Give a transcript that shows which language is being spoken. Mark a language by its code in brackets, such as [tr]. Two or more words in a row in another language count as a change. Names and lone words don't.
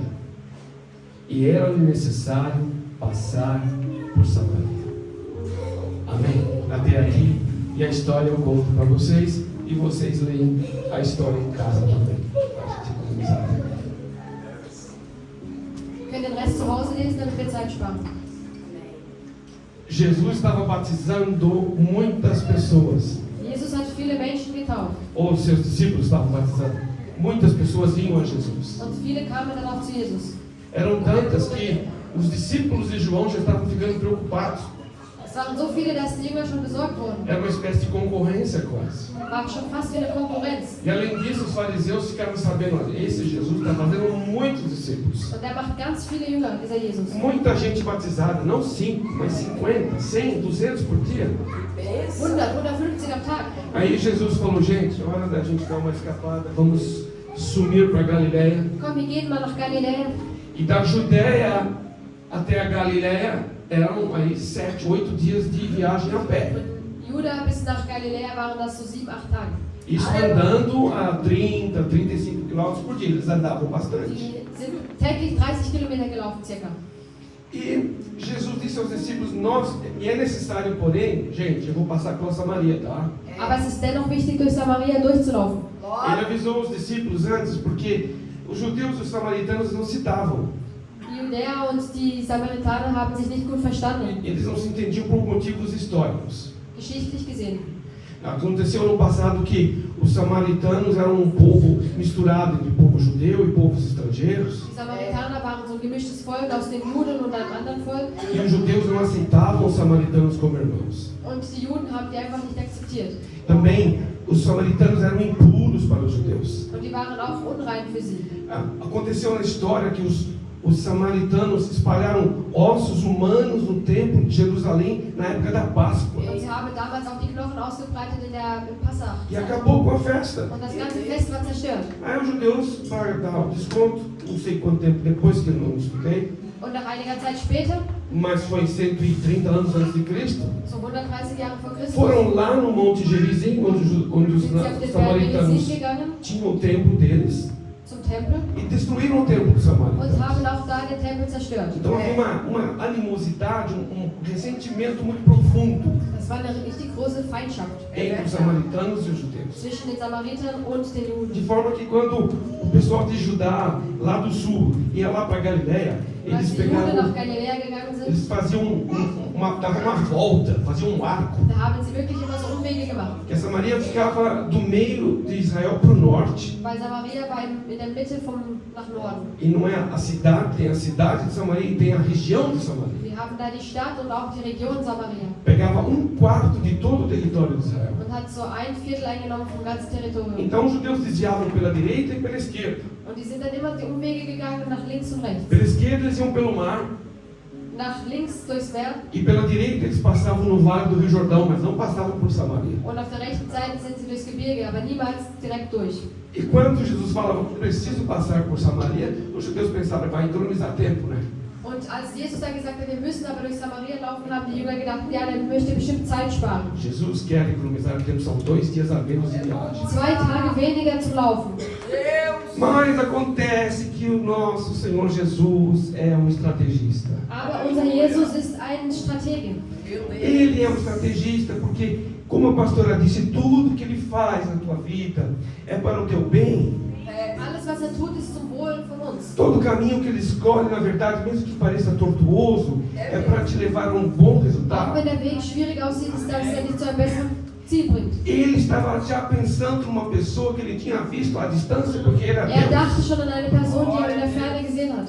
[pt] E era-lhe necessário passar por Samaria. Amém? Até aqui. E a história eu conto para vocês. E vocês leem a história em casa também. [de] Wir können den Rest zu Hause lesen, damit wir Zeit sparen. [pt] Jesus estava batizando muitas pessoas. [de] Jesus hat viele Menschen getauft. [pt] Ou seus discípulos estavam batizando. Muitas pessoas vinham a Jesus. [de] Und viele kamen dann auch zu Jesus. [pt] Eram tantas que os discípulos de João já estavam ficando preocupados. [de] Es waren so viele, dass die Jünger schon besorgt wurden. [pt] Era uma espécie de concorrência quase. [de] War schon fast wie eine Konkurrenz. [pt] E além disso, os fariseus ficaram sabendo, olha, esse Jesus está fazendo muitos discípulos. [de] Und er macht ganz viele Jünger, dieser Jesus. [pt] Muita gente batizada, não 5, mas 50, 100, 200 por dia. [de] 100, 150 am Tag. [pt] Aí Jesus falou, gente, hora da gente dar uma escapada, vamos sumir para Galileia. [de] Komm, wir gehen mal nach Galiläa. [pt] E da Judéia até a Galileia eram aí 7, 8 dias de viagem a pé. [de] Von Juda bis nach Galiläa waren das so 7, 8 Tage. [pt] Isso andando a 30, 35 quilômetros por dia, eles andavam bastante. [de] Die sind täglich 30 Kilometer gelaufen, circa. [pt] E Jesus disse aos discípulos, e é necessário, porém, gente, eu vou passar pela Samaria, tá? [de] Aber es ist dennoch wichtig, durch Samaria durchzulaufen. [pt] Ele avisou os discípulos antes, porque os judeus e os samaritanos não se davam. [de] Die Judäer und die Samaritaner haben sich nicht gut verstanden, [pt] Eles não se entendiam por motivos históricos. [de] geschichtlich gesehen. [pt] Aconteceu no passado que os samaritanos eram um povo misturado entre povo judeu e povos estrangeiros. [de] Die Samaritaner waren so ein gemischtes Volk aus den Juden und einem anderen Volk. [pt] E os judeus não aceitavam os samaritanos como irmãos. [de] Und die Juden haben die einfach nicht akzeptiert. [pt] Também os samaritanos eram impuros para os judeus. [de] Und die waren auch unrein für sie. [pt] Aconteceu na história que os samaritanos espalharam ossos humanos no templo de Jerusalém na época da Páscoa. [de] Und sie haben damals auch die Knochen ausgebreitet im Passach. [pt] E acabou com a festa. [de] Und das ganze Fest war zerstört. [pt] Aí os judeus, para dar o desconto, não sei quanto tempo depois que eu não estudei, [de] Und nach einiger Zeit später, [pt] mas foi 130 anos antes de Cristo, [de] so 130 Jahre vor Christus, [pt] foram lá no Monte Gerizim, onde os [de] sind sie auf den Berg [pt] samaritanos [de] Gerizim gegangen, [pt] tinham o templo deles, [de] zum Tempel, [pt] e destruíram o templo dos [de] und [pt] samaritanos. [de] haben auch da den Tempel zerstört. [pt] Então havia uma animosidade, um ressentimento muito profundo [de] Das war eine richtig große Feindschaft [pt] entre os samaritanos e os judeus. [de] zwischen den Samaritern und den [pt] De [de] Juden. [pt] forma que quando o pessoal de Judá, lá do sul, ia lá para Galileia, [de] Als [pt] eles [de] die Juden nach [pt] pegavam, [de] Galiläa gegangen sind, [pt] eles faziam davam uma volta, faziam um arco. [de] da haben sie wirklich immer so Umwege gemacht. [pt] Que a Samaria ficava do meio de Israel para o norte. [de] Weil Samaria war in der Mitte nach Norden. [pt] E não é a cidade, tem a cidade de Samaria e tem a região de Samaria. [de] Wir haben da die Stadt und auch die Region Samaria. [pt] Pegava 1/4 de todo o território de Israel. [de] Und hat so 1/4 eingenommen vom ganzen Territorium. [pt] Então os judeus desviavam pela direita e pela esquerda. [de] Und die sind dann immer die Umwege gegangen nach links und rechts. [pt] Pela esquerda eles iam pelo mar [de] Nach links durchs Meer [pt] e pela direita eles passavam no vale do Rio Jordão, mas não passavam por Samaria. [de] und auf der rechten Seite sind sie durchs Gebirge, aber niemals direkt durch. [pt] E quando Jesus falava que preciso passar por Samaria, os judeus pensavam, vai economizar tempo, né? [de] Und als Jesus dann gesagt hat, wir müssen aber durch Samaria laufen, haben die Jünger gedacht, ja, der möchte bestimmt Zeit sparen. [pt] Jesus quer economizar tempo, são 2 dias a menos de viagem. [de] 2 Tage weniger zu laufen. [pt] Mas acontece que o nosso Senhor Jesus é um estrategista. [de] Aber unser Jesus ist ein Stratege. [pt] Ele é um estrategista porque, como a pastora disse, tudo que ele faz na tua vida é para o teu bem. [de] Alles, was er tut, ist zum Wohl von uns. [pt] Todo caminho que ele escolhe, na verdade, mesmo que pareça tortuoso, é para te levar a um bom [de] Auch [pt] resultado. [de] wenn der Weg schwierig aussieht, ist das, der dich zu einem besseren Ziel bringt. [pt] Ele estava já pensando numa pessoa que ele tinha visto à distância, porque era [de] Er [pt] Deus. [de] dachte schon an eine Person, die er in der Ferne gesehen hat.